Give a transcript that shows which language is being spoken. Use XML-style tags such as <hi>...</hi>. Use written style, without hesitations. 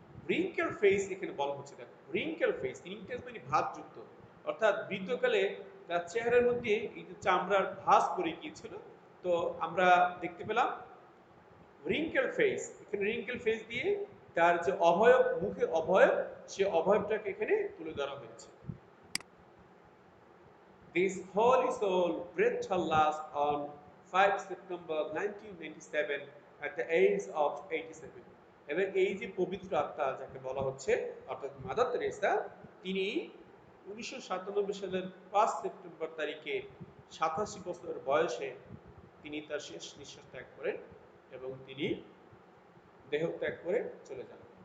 <bn>Wrinkle face এখানে বলা হচ্ছে। দেখো, রিঙ্কেল ফেস, রিঙ্কেল মানে ভাঁজযুক্ত, অর্থাৎ বৃদ্ধকালে তার চেহারার মধ্যে এই যে চামড়ার ভাঁজ পড়ে গিয়েছিল, তো আমরা দেখতে পেলাম রিঙ্কেল ফেস। এখানে রিঙ্কেল ফেস দিয়ে তার যে অবয়ব, মুখের অবয়ব, সে অবয়বটাকে এখানে তুলে ধরা হয়েছে।</bn> <en>This holy soul breathed her last on 5 September 1997 at the age of 87.</en> <bn>এবং এই যে পবিত্র আত্মা যাকে বলা হচ্ছে অর্থাৎ মাদার তেরেসা, তিনি 1997 সালের 5 সেপ্টেম্বর তারিখে 87 বছর বয়সে তিনি তার শেষ নিঃশ্বাস ত্যাগ করেন এবং তিনি দেহ ত্যাগ করে চলে যান।</bn>